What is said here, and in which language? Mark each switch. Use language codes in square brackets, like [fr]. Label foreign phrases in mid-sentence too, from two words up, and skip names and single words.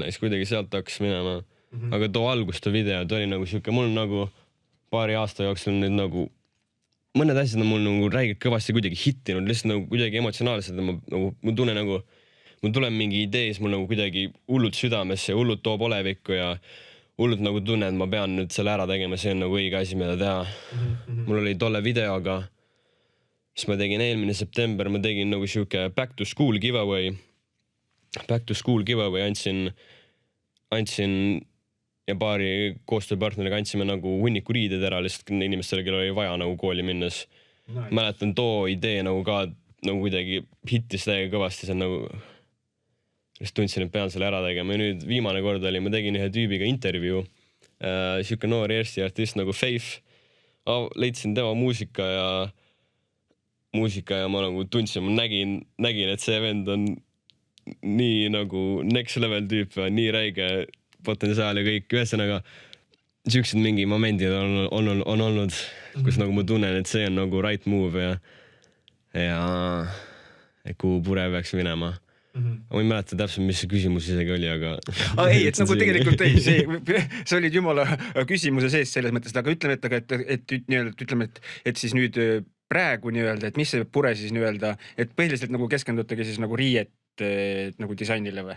[et] Ja siis kuidagi sealt hakkas minema. Aga too alguste video, ta oli nagu siuke, mul nagu paari aasta jooksul nüüd nagu mõned asjad on mul nagu räigelt kõvasti kuidagi hittinud, lihtsalt nagu kuidagi emotsionaalselt, nagu mul tunne nagu, mul tuleb mingi idee, siis mul nagu kuidagi hullult südamesse ja hullult toob olevikku ja hullult nagu tunne, et ma pean nüüd selle ära tegema, see on nagu õige asi, mida teha. Mul oli tolle videoga, siis ma tegin eelmine september, ma tegin nagu siuke [en] back to school giveaway. Back to school giveaway [et] andsin ja paari koostööpartneriga andsime nagu hunniku riided ära lihtsalt inimestele, kellel oli vaja nagu kooli minnes. Mäletan too idee nagu ka nagu kuidagi hittis täiega kõvasti, see on nagu lihtsalt tundsin, et pean selle ära tegema ja nüüd viimane kord oli, ma tegin ühe tüübiga intervjuu, siuke noor Eesti artist nagu Faith, leidsin tema muusika ja ma nagu tundsin, ma nägin, et see vend on nii nagu [en] next level [et] tüüp, nii räige potentsiaal ja kõik, ühesõnaga siuksed mingi momendid on olnud, kus nagu ma tunnen, et see on nagu [en] right move [et] ja kuhu Pure peaks minema. Ma ei mäleta täpselt, mis see küsimus isegi oli, aga... Ei, et nagu tegelikult ei, see olid jumala küsimuse sees selles mõttes, aga ütleme, et siis nüüd praegu nii-öelda, et mis see Pure siis nii-öelda, et põhiliselt nagu keskendutagi siis nagu riiet nagu disainile või?